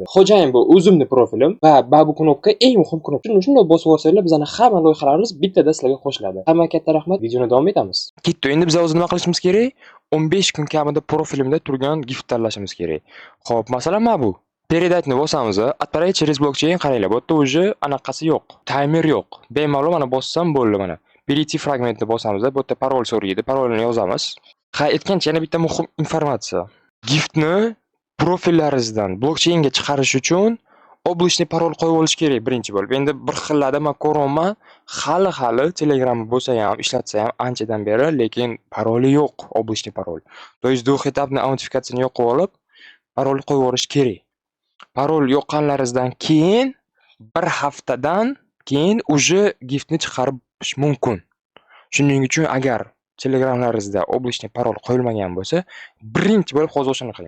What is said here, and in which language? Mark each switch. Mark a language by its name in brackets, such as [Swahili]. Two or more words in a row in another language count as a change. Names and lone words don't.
[Uzbek] Xo'jayin bu o'zimni profilim va bu knopka eng muhim knopka. Shuni bosib olsanglar bizning hamma loyihalarimiz bittada sizlarga qo'shiladi. Hammaga katta rahmat. Videoni davom etamiz. Ketdi. Endi biz o'zimiz nima qilishimiz kerak? 15 kun kamida profilimda turgan gift tanlashimiz kerak. Xo'p, masalan, mana bu. Передатni bosamiz, [Russian] отправить через блокчейн qaranglar. [Uzbek] Bu yerda уже anaqasi yo'q. Timer yo'q. Bemalol mana bossam bo'ldi mana. Перейти fragmentni bosamiz, bu yerda parol so'raydi. Parolni yozamiz. Aytgancha yana bitta muhim informatsiya. Giftni profillaringizdan blockchainga chiqarish uchun облачный parol qo'yib olish kerak birinchi bo'lib. Endi bir xillarda men ko'raman, hali Telegram bo'lsa ham, ishlatsa ham anchadan beri, lekin paroli yo'q, облачный parol. [Russian] То есть двухэтапный [Uzbek] autентифikatsiyani yo'qib olib, parol qo'yib olish kerak. Parol yo'qqanlaringizdan keyin bir haftadan keyin уже giftni chiqarish mumkin. Shuning uchun agar Telegramlaringizda облачный parol qo'yilmagan bo'lsa, birinchi bo'lib hozir o'shani qiling.